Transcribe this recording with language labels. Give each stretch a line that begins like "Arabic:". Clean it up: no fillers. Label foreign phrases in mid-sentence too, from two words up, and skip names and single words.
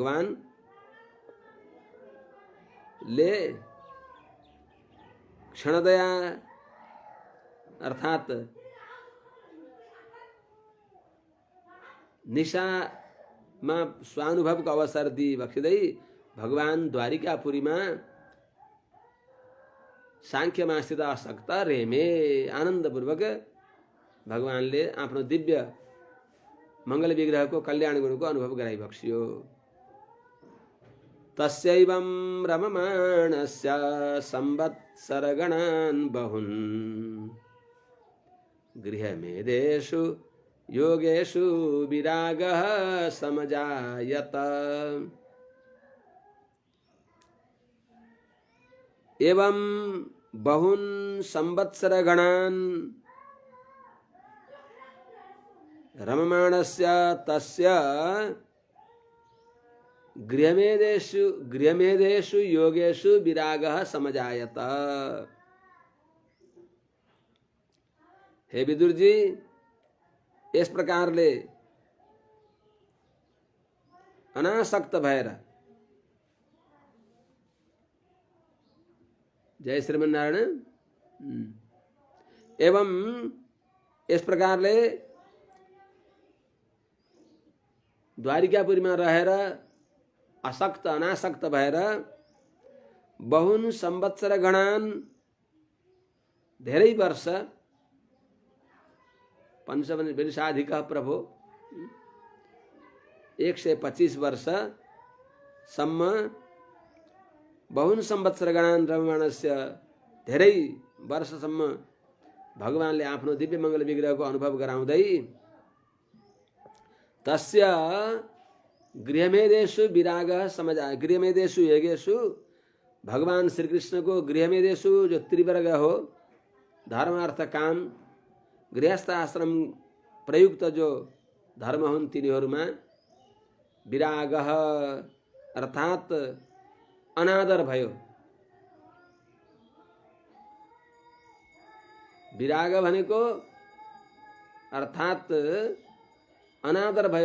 Nepali: भगवानले क्षणदया अर्थात निशामा स्वानुभवको अवसर दिइबक्सिँदै भगवान द्वारिकापुरीमा साङ्ख्यमा स्थित आसक्त रेमे, आनन्दपूर्वक भगवानले आफ्नो दिव्य मङ्गल विग्रहको कल्याण गुणको अनुभव गराइबक्सियो।
Sanskrit: तस्यैवं रममाणस्य संवत्सरगणान् बहुन् गृहमेधेषु योगेषु विरागः समजायत। एवं बहुन् संवत्सरगणान् रममाणस्य तस्य गृहमेधेषु योगेषु विरागः समजायत।
Nepali: हे विदुर जी,
Hindi: इस प्रकारले
Nepali: अनासक्त भएर, जय श्रीमन्नारायण, एवं
Hindi: इस प्रकारले
Nepali: द्वारिकापुरीमा रहेर असक्त अनासक्त भएर
Sanskrit: बहुन संवत्सर गणान
Nepali: धेरै वर्ष पंचवंशाधिक प्रभो 125 वर्षसम्म
Sanskrit: बहुन संवत्सर गणान रममाणस्य
Nepali: धेरै वर्षसम्म भगवानले आफ्नो दिव्य मङ्गल विग्रहको अनुभव गराउँदै
Sanskrit: तस्य गृहमेदेषु विरागः समजाय। गृहमेदेषु यज्ञेषु
Nepali: भगवान श्री कृष्ण को गृहमेदेषु जो त्रिवर्ग हो धर्म अर्थ काम गृहस्थ आश्रम प्रयुक्त जो धर्म हुन् तिनीहरूमा विरागः अर्थात अनादर भयो। विराग भनेको अर्थात अनादर भयो।